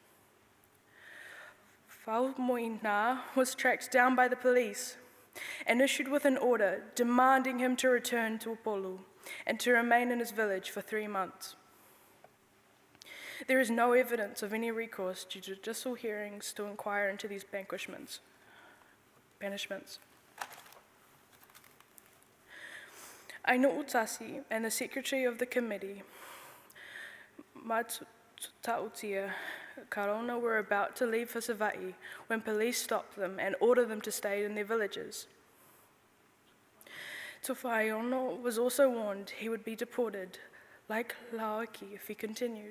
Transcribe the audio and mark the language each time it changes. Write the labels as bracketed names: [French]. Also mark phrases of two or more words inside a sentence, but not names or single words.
[English] Whaumoina was tracked down by the police and issued with an order demanding him to return to Upolu and to remain in his village for 3 months. There is no evidence of any recourse to judicial hearings to inquire into these banishments. Aino Utasi and the secretary of the committee, Matariki, Karona, were about to leave for Savaii when police stopped them and ordered them to stay in their villages. Tūwhaiono was also warned he would be deported, like Laoki, if he continued.